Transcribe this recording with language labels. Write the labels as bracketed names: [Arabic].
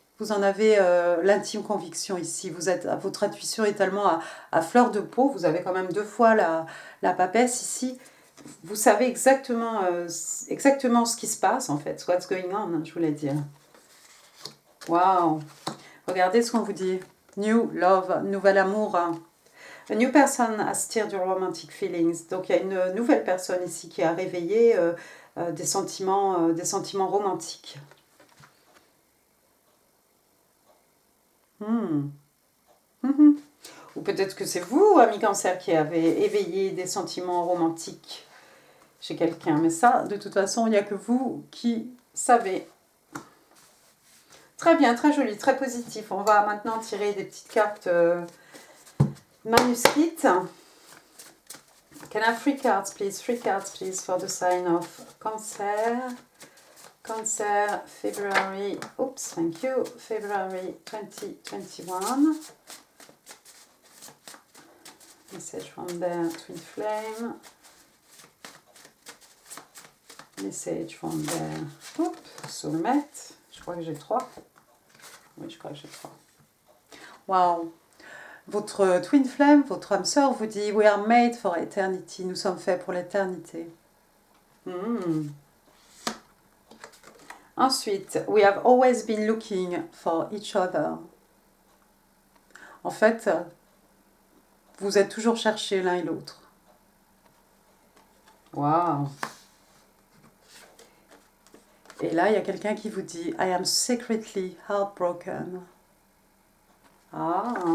[French] Vous en avez l'intime conviction ici. Votre intuition est tellement à fleur de peau. Vous avez quand même 2 fois la papesse ici. Vous savez exactement ce qui se passe en fait. [English] What's going on, [French] je voulais dire. Waouh! Regardez ce qu'on vous dit. [English] New love, [French] nouvel amour. [English] A new person has stirred your romantic feelings. [French] Donc il y a une nouvelle personne ici qui a réveillé des sentiments romantiques. Hmm. Mhm. Ou peut-être que c'est vous, ami Cancer, qui avez éveillé des sentiments romantiques chez quelqu'un. Mais ça, de toute façon, il n'y a que vous qui savez. Très bien, très joli, très positif. On va maintenant tirer des petites cartes manuscrites. [English] Can I have 3 cards, please? 3 cards, please, for the sign of Cancer. Cancer, February, oops, thank you, February 2021. Message from their twin flame. Message from their soulmate. [French] Je crois que j'ai 3. Oui, je crois que j'ai 3. Wow. Votre twin flame, votre âme sœur vous dit [English] We are made for eternity. [French] Nous sommes faits pour l'éternité. Ensuite, [English] we have always been looking for each other. [French] En fait, vous êtes toujours cherchés l'un et l'autre. Wow. Et là, il y a quelqu'un qui vous dit [English] I am secretly heartbroken. [French] Ah.